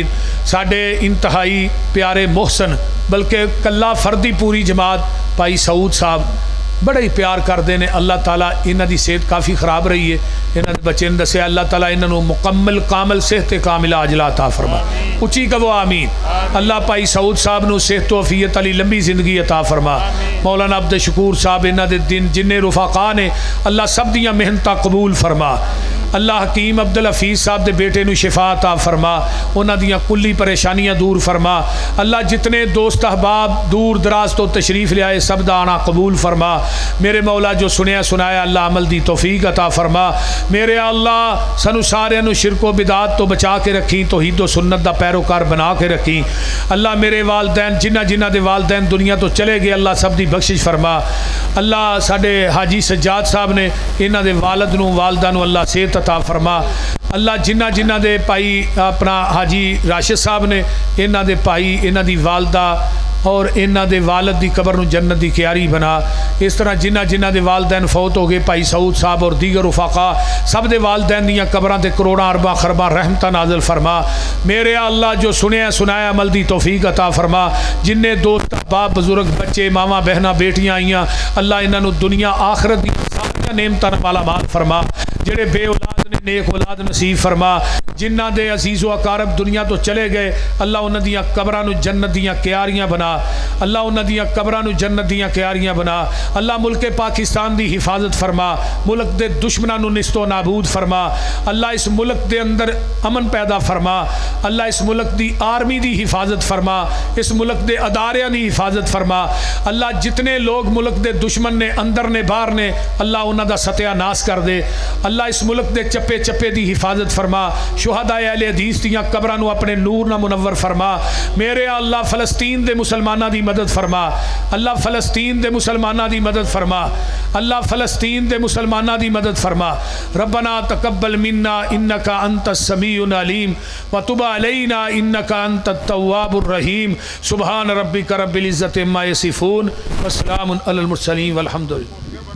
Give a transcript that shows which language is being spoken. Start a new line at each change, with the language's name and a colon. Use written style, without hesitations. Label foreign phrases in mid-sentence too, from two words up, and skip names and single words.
Punjabi: ساڈے انتہائی پیارے محسن بلکہ کلا فردی پوری جماعت بھائی سعود صاحب بڑا ہی پیار کرتے ہیں، اللہ تعالیٰ انہاں دی صحت کافی خراب رہی ہے، انہاں دے بچے نے دسیا اللہ تعالیٰ انہاں نو مکمل کامل صحت کاملہ عاجلہ عطا فرما، اچھی کہو آمین۔ اللہ بھائی سعود صاحب نو صحت و عافیت علی لمبی زندگی عطا فرما۔ مولانا عبدالشکور صاحب انہاں دے دن جن رفقا نے اللہ سب دیاں محنتاں قبول فرما۔ اللہ حکیم عبدالحفیظ صاحب دے بیٹے نو شفا عطا فرما، انہاں دیاں کلی پریشانیاں دور فرما۔ اللہ جتنے دوست احباب دور دراز تو تشریف لے آئے سب دا آنا قبول فرما۔ میرے مولا جو سنیا سنایا اللہ عمل دی توفیق عطا فرما۔ میرے اللہ سنو سارے نو شرک و بدعات تو بچا کے رکھیں، توحید و سنت دا پیروکار بنا کے رکھیں۔ اللہ میرے والدین جنہ جنہ دے والدین دنیا تو چلے گئے اللہ سب دی بخشش فرما۔ اللہ ساڈے حاجی سجاد صاحب نے انہاں دے والد نو والدہ نو اللہ صحت عطا فرما۔ اللہ جنہ جنہ دے بھائی اپنا حاجی راشد صاحب نے انہاں دے بھائی انہاں دی والدہ اور انہاں دے والد دی قبر نو جنت دی کیاری بنا۔ اس طرح جنہ جنہ دے والدین فوت ہو گئے بھائی سعود صاحب اور دیگر رفقا سب دے والدین دیاں قبراں تے کروڑاں ارباں خرباں رحمتاں نازل فرما۔ میرے اللہ جو سنیا سنایا عمل دی توفیق عطا فرما۔ جننے دوست باپ بزرگ بچے ماواں بہناں بیٹیاں آئیاں اللہ انہاں نو دنیا آخرت دی ساری نعمتاں والا مال فرما۔ جڑے بے اولاد نے نیک اولاد نصیب فرما۔ جنہ دے عزیز و اقارب دنیا تو چلے گئے اللہ انہاں دیاں قبراں نو جنت دیاں کیاریاں بنا۔ اللہ انہاں دیاں قبراں نو جنت دیاں کیاریاں بنا۔ اللہ ملک پاکستان دی حفاظت فرما، ملک دے دشمناں نو نست و نابود فرما۔ اللہ اس ملک دے اندر امن پیدا فرما۔ اللہ اس ملک دی آرمی دی حفاظت فرما، اس ملک دے اداریاں دی حفاظت فرما۔ اللہ جتنے لوگ ملک دے دشمن نے اندر نے باہر نے اللہ انہاں دا ستیہ ناس کر دے۔ اللہ اس ملک دے چپے چپے دی حفاظت فرما۔ شہداء اہل حدیث دیاں قبراں نو اپنے نور نہ منور فرما۔ میرے اللہ فلسطین دے مسلماناں دی مدد فرما۔ اللہ فلسطین دے مسلماناں دی مدد فرما۔ اللہ فلسطین دے مسلماناں دی مدد فرما۔
Arabic: ربنا تقبل منا انک انت السمیع العلیم وتب علینا انک انت التواب الرحیم۔ سبحان ربک رب العزۃ عما یصفون وسلام علی المرسلین والحمد للہ۔